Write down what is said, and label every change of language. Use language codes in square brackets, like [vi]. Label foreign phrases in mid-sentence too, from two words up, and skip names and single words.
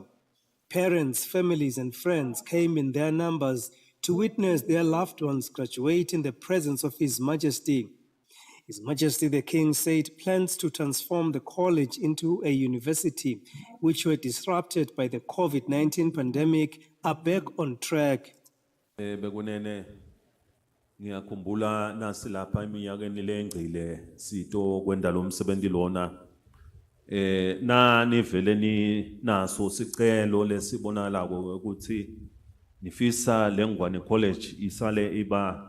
[en] Parents, families, and friends came in their numbers to witness their loved ones graduate in the presence of His Majesty. His Majesty the King said plans to transform the college into a university, which were disrupted by the COVID-19 pandemic, are back on track. [ss] Bekunene ngiyakhumbula nasi lapha iminyakeni lengcile sito kwenda lo msebenzi lona nani vele ni naso sicelo lesibonakala ukuthi nifisa leNgwane College isale iba